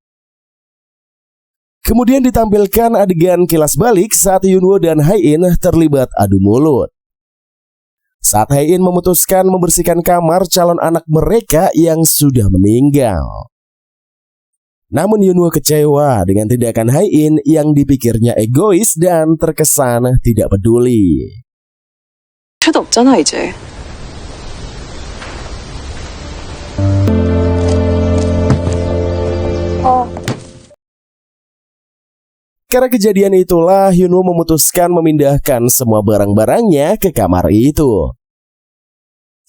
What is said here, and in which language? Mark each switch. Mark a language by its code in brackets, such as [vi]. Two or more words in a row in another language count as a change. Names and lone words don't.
[id] Kemudian ditampilkan adegan kilas balik saat Yunwo dan Hae-in terlibat adu mulut. Saat Hae-in memutuskan membersihkan kamar calon anak mereka yang sudah meninggal. Namun Yunwo kecewa dengan tindakan Hae-in yang dipikirnya egois dan terkesan tidak peduli. [ko] 필요도 없잖아 이제. [id] Karena kejadian itulah Yunwo memutuskan memindahkan semua barang-barangnya ke kamar itu.